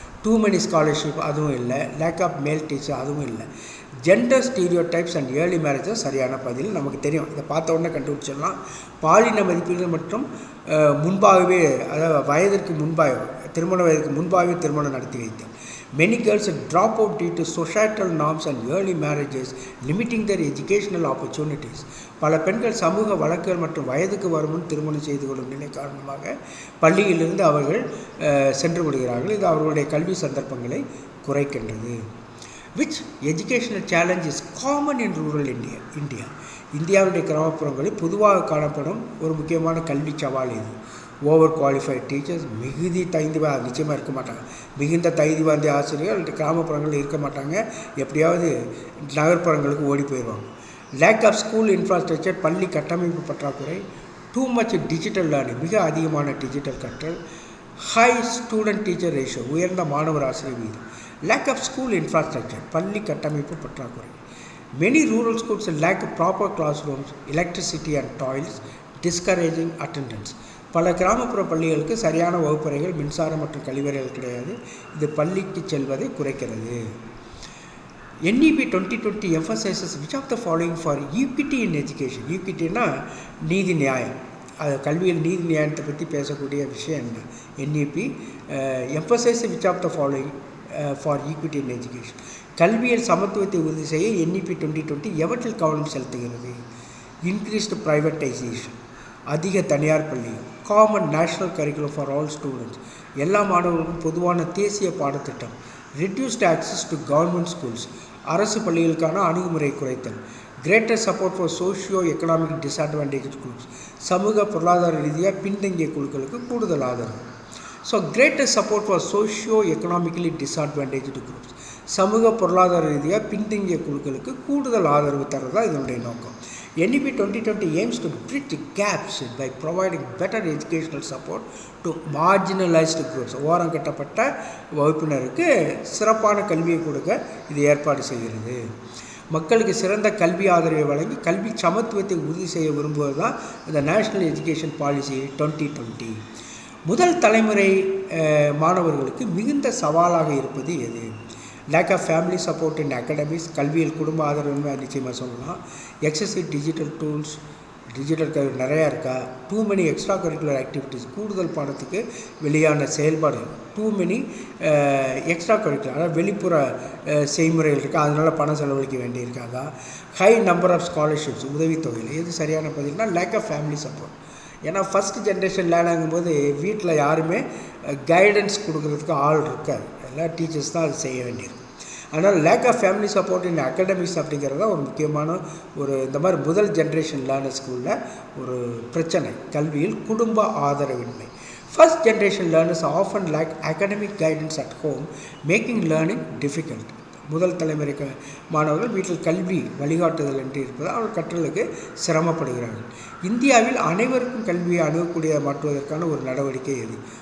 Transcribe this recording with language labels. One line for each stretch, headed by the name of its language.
English: too many scholarship,
Tamil: அதுவும் இல்லை.
English: Lack of male teacher, அதுவும் இல்லை. Gender stereotypes and early marriages
Tamil: சரியான பதில். நமக்கு தெரியும், இதை பார்த்த உடனே கண்டுபிடிச்சிடலாம். பாலின மதிப்பீடுகள் மற்றும் முன்பாகவே, அதாவது வயதிற்கு முன்பாக, திருமண வயதுக்கு முன்பாகவே திருமணம் நடத்தி வைத்தேன்.
English: Many girls drop out due to societal norms and early marriages, limiting their educational opportunities.
Tamil: பல பெண்கள் சமூக வழக்குகள் மற்றும் வயதுக்கு வருமுன் திருமணம் செய்து கொள்ளும் நிலை காரணமாக பள்ளியிலிருந்து அவர்கள் சென்று விடுகிறார்கள். இது அவர்களுடைய கல்வி சந்தர்ப்பங்களை குறைக்கின்றது.
English: Which educational challenge is common in rural India?
Tamil: இந்தியாவுடைய கிராமப்புறங்களில் பொதுவாக காணப்படும் ஒரு முக்கியமான கல்வி சவால் இது.
English: over qualified teachers,
Tamil: நிச்சயமாக இருக்க மாட்டாங்க. மிகுந்த தகுதி வாய்ந்த ஆசிரியர்கள் கிராமப்புறங்களில் இருக்க மாட்டாங்க, எப்படியாவது நகர்ப்புறங்களுக்கு ஓடி போயிடுவாங்க.
English: lack of school infrastructure,
Tamil: பள்ளி கட்டமைப்பு பற்றாக்குறை.
English: too much digital learning,
Tamil: மிக அதிகமான டிஜிட்டல் கற்றல்.
English: high student teacher ratio,
Tamil: உயர்ந்த மாணவர் ஆசிரியர் வீதம்.
English: lack of school infrastructure,
Tamil: பள்ளி கட்டமைப்பு பற்றாக்குறை.
English: Many rural schools lack proper classrooms, electricity and toilets, discouraging attendance.
Tamil: பல கிராமப்புற பள்ளிகளுக்கு சரியான வகுப்பறைகள், மின்சாரம் மற்றும் கழிவறைகள் கிடையாது. இது பள்ளிக்கு செல்வதை குறைக்கிறது.
English: NEP 2020 emphasizes which of the following for equity in education?
Tamil: ஈக்விட்டினா நீதி நியாயம். அது கல்வியில் நீதி நியாயத்தை பற்றி பேசக்கூடிய விஷயம் என்ன?
English: NEP emphasizes which of the following for equity in education?
Tamil: கல்வியில் சமத்துவத்தை உறுதி செய்ய NEP 2020 எவற்றில் கவனம் செலுத்துகிறது?
English: increased privatisation,
Tamil: அதிக தனியார் பள்ளி.
English: common national curriculum for all students,
Tamil: எல்லா மாணவர்களுக்கும் பொதுவான தேசிய பாடத்திட்டம்.
English: reduced access to government schools,
Tamil: அரசு பள்ளிகளுக்கான அணுகுமுறை குறைத்தல்.
English: greater support for socio economic disadvantage groups,
Tamil: சமூக பொருளாதார ரீதியாக பின்தங்கிய குழுக்களுக்கு கூடுதல் ஆதரவு. So
English: greater support for socio economically disadvantaged groups,
Tamil: சமூக பொருளாதார ரீதியாக பின்தங்கிய குழுக்களுக்கு கூடுதல் ஆதரவு தரது தான் இதனுடைய நோக்கம்.
English: NEP 2020 aims to bridge gaps by providing better educational support to marginalized groups.
Tamil: ஓரம் கட்டப்பட்ட வகுப்பினருக்கு சிறப்பான கல்வியை கொடுக்க இது ஏற்பாடு செய்கிறது. மக்களுக்கு சிறந்த கல்வி ஆதரவை வழங்கி கல்வி சமத்துவத்தை உறுதி செய்ய விரும்புவது தான் இந்த நேஷ்னல் எஜுகேஷன் பாலிசி 2020. முதல் தலைமுறை மாணவர்களுக்கு மிகுந்த சவாலாக இருப்பது எது?
English: lack of family support in academics,
Tamil: கல்வியில் குடும்ப ஆதரவுன்னு நிச்சயமாக சொல்லலாம்.
English: excessive digital tools,
Tamil: டிஜிட்டல் கல்வி நிறையா இருக்கா?
English: too many extra curricular activities,
Tamil: கூடுதல் பாடத்துக்கு வெளியான செயல்பாடுகள். டூ மெனி எக்ஸ்ட்ரா கரிக்குலர், அதாவது வெளிப்புற செய்முறைகள் இருக்கா, அதனால் பணம் செலவழிக்க வேண்டியிருக்காதா?
English: high number of scholarships,
Tamil: உதவித்தொகையில். எது சரியான பதில்னா லேக் ஆஃப் ஃபேமிலி சப்போர்ட். ஏன்னா ஃபஸ்ட் ஜென்ரேஷன் லேர்னாகும்போது வீட்டில் யாருமே கைடன்ஸ் கொடுக்குறதுக்கு ஆள் இருக்காது, எல்லா டீச்சர்ஸ் தான் அது செய்ய வேண்டியது. அதனால்
English: lack of family support in academics
Tamil: அப்படிங்கிறது தான் ஒரு முக்கியமான இந்த மாதிரி முதல் ஜென்ரேஷன் லேர்னர்ஸ்க்கு உள்ள ஒரு பிரச்சனை, கல்வியில் குடும்ப ஆதரவின்மை.
English: First generation learners often lack academic guidance at home, making learning difficult.
Tamil: முதல் தலைமுறை மாணவர்கள் வீட்டில் கல்வி வழிகாட்டுதல் என்று இருப்பதால் அவர்கள் கற்றலுக்கு சிரமப்படுகிறார்கள். இந்தியாவில் அனைவருக்கும் கல்வியை அணுகக்கூடிய மாற்றுவதற்கான ஒரு நடவடிக்கை எது?